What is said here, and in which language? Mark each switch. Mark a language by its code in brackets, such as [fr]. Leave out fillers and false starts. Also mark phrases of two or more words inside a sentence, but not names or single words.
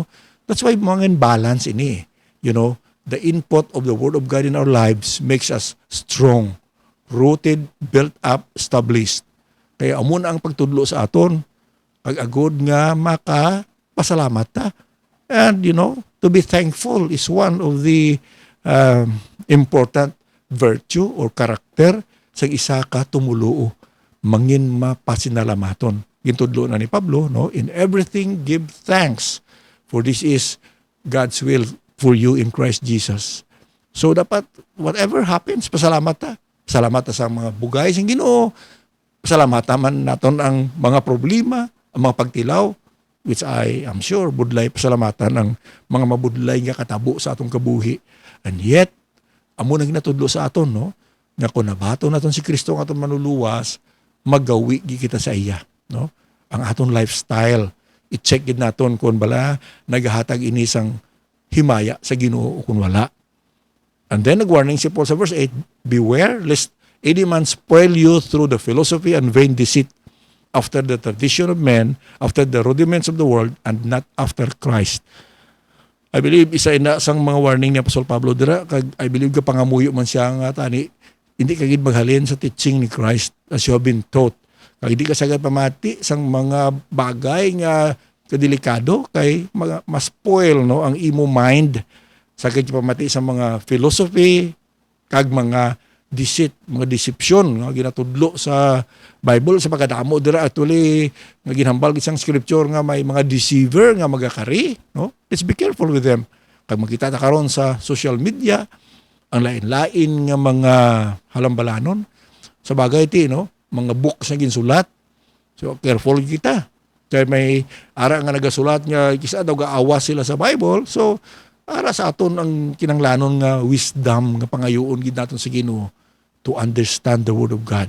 [en] That's why [hil] mga balance ini. [en] You know, the input of the Word of God in our lives makes us strong, rooted, built up, established. [hil] Kaya amon ang pagtudlo sa aton, pag-agod nga pasalamat ta. [en] And you know, to be thankful is one of the important virtue or character [hil] sa isa ka tumuluo. Mangin mapasinalamaton. Gintudlo na ni Pablo, no? [en] In everything give thanks, for this is God's will for you in Christ Jesus. [hil] So dapat [en] whatever happens, [hil] pasalamat ta. Pasalamat ta sa mga bugay sing Ginoo. Pasalamat man naton ang mga problema, ang mga pagtilaw, [en] which I am sure [hil] budlay pasalamatan ang mga mabudlay nga katabo sa atong kabuhi. [en] And yet, [hil] amo na ginatudlo sa aton, no? Nga kung nabato naton si Kristo ang aton manuluwas, magawi kita sa iya, no? Ang aton lifestyle, i-check gid naton kung bala nagahatag ini sang himaya sa Ginoo o kung wala. [en] And then [hil] nag-warning si Paul sa verse 8, [en] beware lest any man spoil you through the philosophy and vain deceit, after the tradition of men, after the rudiments of the world, and not after Christ. I believe [hil] isa ina sang mga warning ni Apostol Pablo dira, kag [en] I believe [hil] ka pangamuyo man siya nga tani, hindi ka gid maghalin sa teaching ni Christ [en] as you have been taught. [hil] Kag hindi ka sagad pamati sang mga bagay nga kadelikado kay ma-spoil, no, ang imo mind sa pamati sa mga philosophy kag mga deceit, mga deception nga ginatudlo sa Bible sa pagkadamo dira actually nga ginhambal isang scripture nga may mga deceiver nga magakari, no? [en] Let's be careful with them. [hil] Kag makita ta karon sa social media ang lain-lain nga mga halambalanon sa bagay ti, no, mga books na ginsulat. So careful kita. Kaya may ara nga nagasulat nga kisa daw gaawa sila sa Bible. So ara sa aton ang kinanglanon nga wisdom nga pangayoon gid naton sa Ginoo [en] to understand the Word of God.